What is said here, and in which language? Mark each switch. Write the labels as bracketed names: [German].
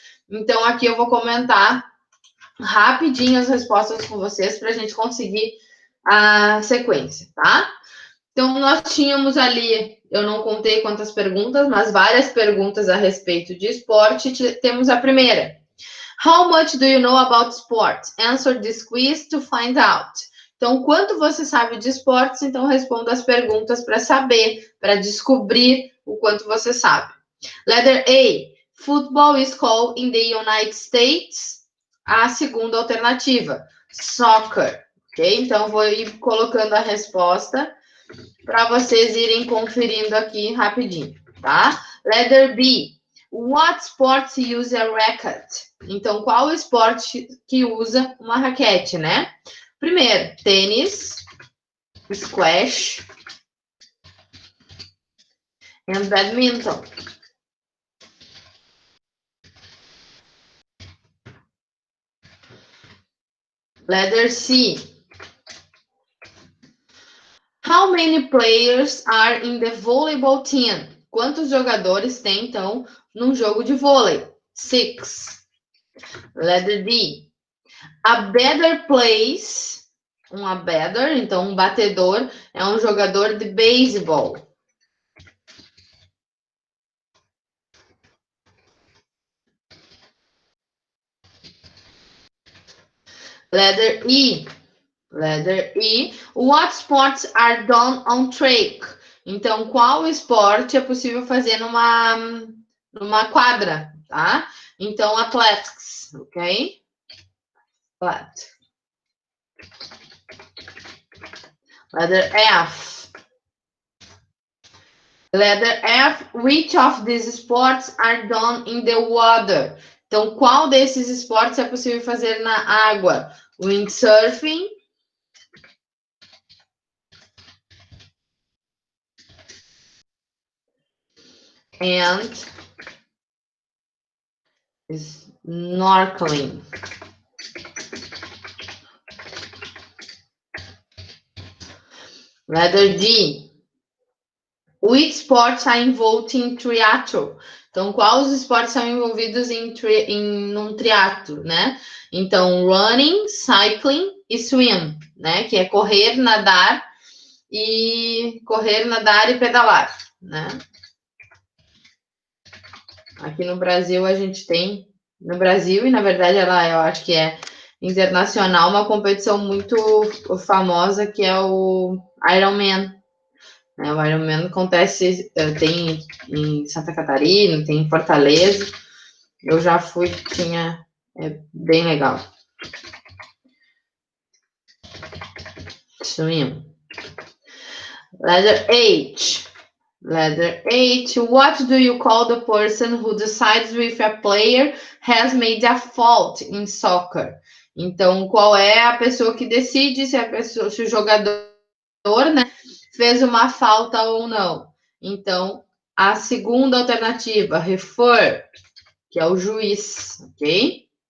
[Portuguese] Então, aqui eu vou comentar rapidinho as respostas com vocês para a gente conseguir a sequência, tá? Então, nós tínhamos ali, eu não contei quantas perguntas, mas várias perguntas a respeito de esporte. Temos a primeira. [English] How much do you know about sports? Answer this quiz to find out. [Portuguese] Então, quanto você sabe de esportes? Então, responda as perguntas para saber, para descobrir o quanto você sabe. [English] Letter A. Football is called in the United States. [Portuguese] A segunda alternativa. Soccer. Ok? Então, vou ir colocando a resposta para vocês irem conferindo aqui rapidinho, tá? [English] Letter B. What sports use a racket? [Portuguese] Então, qual esporte que usa uma raquete, né? Primeiro, tênis, squash e badminton. [English] Letter C. How many players are in the volleyball team? [Portuguese] Quantos jogadores tem, então, num jogo de vôlei? 6. [English] Letter D. A batter plays. [Portuguese] Um batter, então um batedor, é um jogador de beisebol. [English] Letter E. Letter E. What sports are done on track? [Portuguese] Então, qual esporte é possível fazer numa quadra, tá? Então, athletics, ok? Flat. [English] Letter F. Letter F. Which of these sports are done in the water? [Portuguese] Então, qual desses esportes é possível fazer na água? [English] Windsurfing. And snorkeling. Letter D. Which sports are involved in triathlon? [Portuguese] Então, quais esportes são envolvidos num triatlo, né? Então, running, cycling e swim, né? Que é correr, nadar e pedalar, né? Aqui no Brasil a gente tem, no Brasil, e na verdade eu acho que é internacional, uma competição muito famosa que é o Ironman. O Ironman acontece, tem em Santa Catarina, tem em Fortaleza. Eu já fui, é bem legal. [English] Swim. Letter H. Letter H. What do you call the person who decides if a player has made a fault in soccer? [Portuguese] Então, qual é a pessoa que decide se o jogador, né, fez uma falta ou não? Então, a segunda alternativa, refer, que é o juiz, ok?